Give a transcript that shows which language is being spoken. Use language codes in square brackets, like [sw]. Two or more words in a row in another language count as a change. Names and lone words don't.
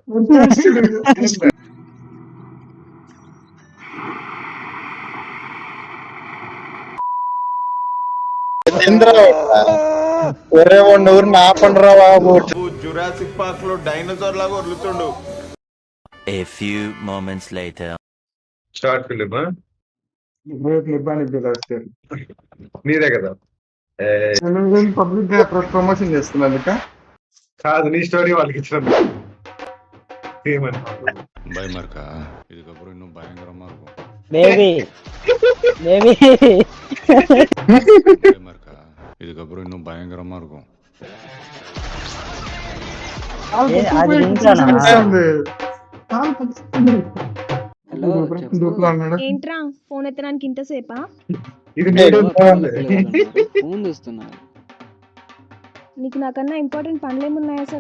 [te] వేరే వాడిని ఊరిని ఆపండిరా బాబు. జురాసిక్ పార్క్ లో డైనోసార్ లాగా వదులుతుండు. [en] A few moments later. [te] షార్ట్ ఫిలిం నీదే కదా? పబ్లిక్ గా ప్రమోషన్ చేస్తున్నాను కాదు, నీ స్టోరీ వాళ్ళకి ఇచ్చిన [ta] భయమర్కా இதுக்கப்புறம் இன்னும் பயங்கரமா இருக்கும். [en] baby baby [ta] భయమర్కా இதுக்கப்புறம் இன்னும் பயங்கரமா இருக்கும். [te] అది ఇంట్లోనా? ఏంట్రా ఫోన్ ఎత్తడానికి ఇంతసేపా? నీకు నాకన్నా ఇంపార్టెంట్ పనులేమున్నాయి అసలు?